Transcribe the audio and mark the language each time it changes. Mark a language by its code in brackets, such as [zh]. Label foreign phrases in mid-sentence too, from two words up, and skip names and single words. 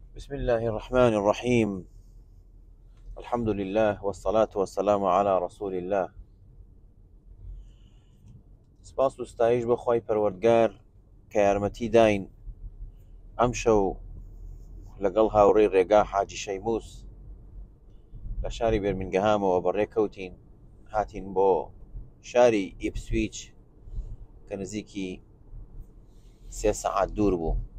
[ar] بسم الله الرحمن الرحيم. الحمد لله والصلاة والسلام على رسول الله. [ckb] سپاس و ستایش بۆ خی پەروەردگار کە یارمەتی داین ئەم شەو لەگەڵ هاوڕێی ڕێگا حاجی شەیموس لە شاری بێرمینگەهامەوە بەڕێکەوتین هاتین بۆ شاری ئیپسویچ کە نزیکی 3 سەعات دوور بوو